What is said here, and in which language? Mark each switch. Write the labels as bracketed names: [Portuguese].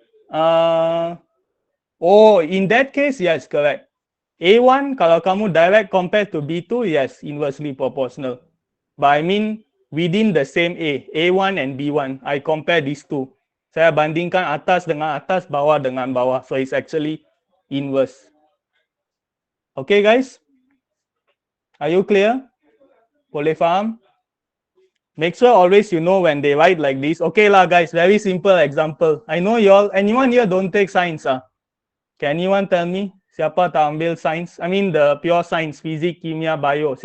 [English] Oh, in that case, yes, correct. A1, [Malay] kalau kamu [English] direct compare to B2, yes, inversely proportional. But I mean, within the same A1 and B1, I compare these two. [Malay] Saya bandingkan atas dengan atas, bawah dengan bawah. [English] So it's actually inverse. Okay, guys? Are you clear? [Malay] Boleh faham? [English] Make sure always you know when they write like this. Okay lah, guys, very simple example. I know you all, anyone here don't take science, ah? Can anyone tell me [Malay] siapa tak ambil science? [English] I mean the pure science, physics, kimia, bio.